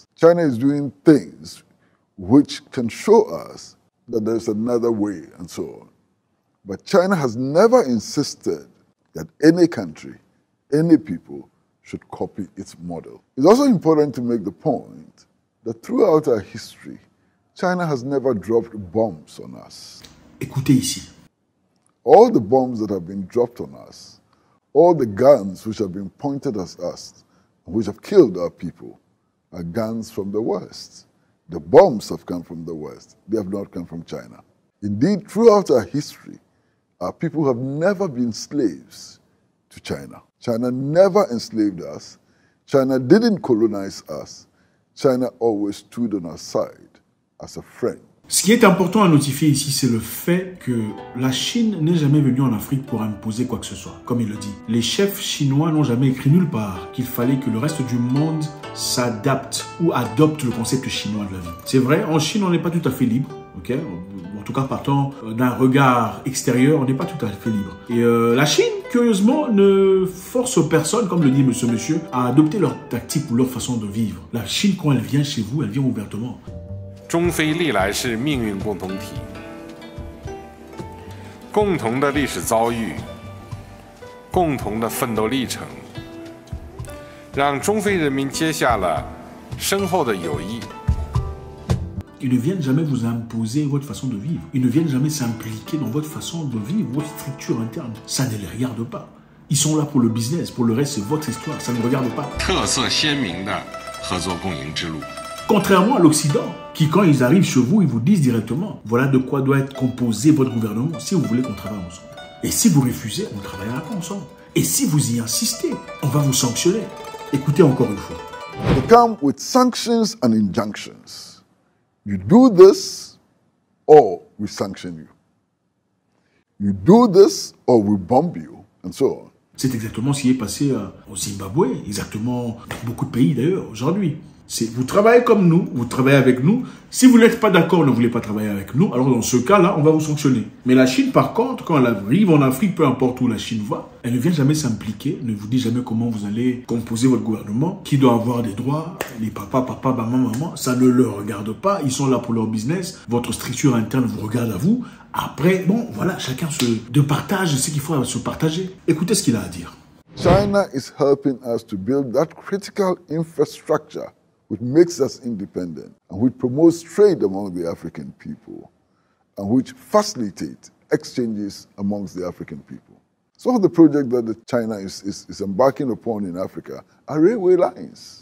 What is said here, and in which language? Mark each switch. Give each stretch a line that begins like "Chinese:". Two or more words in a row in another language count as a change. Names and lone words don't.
English: China is doing things which can show us that there's another way and so on. But China has never insisted that any country, any people should copy its model. It's also important to make the point that throughout our history, China has never dropped bombs on us.
French: Écoutez ici.
English: All the bombs that have been dropped on us, all the guns which have been pointed at us, which have killed our people, are guns from the West. The bombs have come from the West. They have not come from China. Indeed, throughout our history, our people have never been slaves to China. China never enslaved us. China didn't colonize us. China always stood on our side as a friend.
French: Ce qui est important à notifier ici, c'est le fait que la Chine n'est jamais venue en Afrique pour imposer quoi que ce soit, comme il le dit. Les chefs chinois n'ont jamais écrit nulle part qu'il fallait que le reste du monde s'adapte ou adopte le concept chinois de la vie. C'est vrai, en Chine, on n'est pas tout à fait libre, ok? En tout cas, partant d'un regard extérieur, on n'est pas tout à fait libre. Et la Chine, curieusement, ne force personne, comme le dit ce monsieur, à adopter leur tactique ou leur façon de vivre. La Chine, quand elle vient chez vous, elle vient ouvertement.
Chinese: 中非历来是命运共同体，共同的历史遭遇，共同的奋斗历程，让中非人民结下了深厚的友谊。
French: Ils ne viennent jamais vous imposer votre façon de vivre. Ils ne viennent jamais s'impliquer dans votre façon de vivre, votre structure interne. Ça ne les regarde pas. Ils sont là pour le business. Pour le reste, c'est votre histoire. Ça ne regarde pas.
Chinese: 特色鲜明的合作共赢之路。
French: Contrairement à l'Occident, qui quand ils arrivent chez vous, ils vous disent directement, voilà de quoi doit être composé votre gouvernement si vous voulez qu'on travaille ensemble. Et si vous refusez, on ne travaillera pas ensemble. Et si vous y insistez, on va vous sanctionner. Écoutez encore une fois.
English: They come with sanctions and injunctions. You do this or we sanction you. You do this or we bomb you, and so on.
French: C'est exactement ce qui est passé au Zimbabwe, exactement dans beaucoup de pays d'ailleurs aujourd'hui. Vous travaillez comme nous, vous travaillez avec nous. Si vous n'êtes pas d'accord, ne voulez pas travailler avec nous, alors dans ce cas-là, on va vous sanctionner. Mais la Chine, par contre, quand elle arrive en Afrique, peu importe où la Chine va, elle ne vient jamais s'impliquer, ne vous dit jamais comment vous allez composer votre gouvernement, qui doit avoir des droits, les papas, maman, ça ne leur regarde pas, ils sont là pour leur business, votre structure interne vous regarde à vous. Après, bon, voilà, chacun se partage ce qu'il faut se partager. Écoutez ce qu'il a à dire.
English: China is helping us to build that critical infrastructure which makes us independent and which promotes trade among the African people and which facilitates exchanges amongst the African people. Some of the projects that China is embarking upon in Africa are railway lines.